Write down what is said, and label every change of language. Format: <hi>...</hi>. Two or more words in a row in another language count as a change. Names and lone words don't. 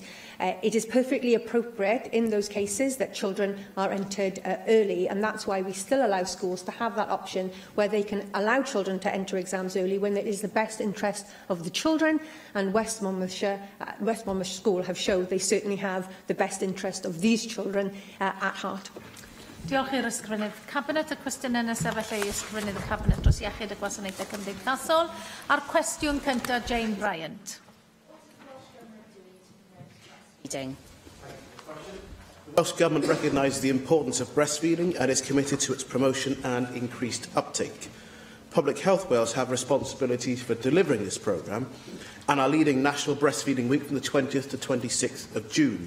<en>It is perfectly appropriate in those cases that children are entered early, and that's why we still allow schools to have that option where they can allow children to enter exams early when it is the best interest of the children. And West Monmouth School have showed they certainly have the best interest of these children at heart.</en> <cy>Diolch i'r ysgrifennydd Cabinet. Y cwestiynau nesaf felly i ysgrifennydd y Cabinet dros iechyd y gwasanaethau cymdeithasol. A'r cwestiwn cyntaf, Jane Bryant.</cy> <en>The Welsh Government recognises the importance of breastfeeding and is committed to its promotion and increased uptake. Public Health Wales have responsibilities for delivering this programme and are leading National Breastfeeding Week from the 20th to 26th of June.</en>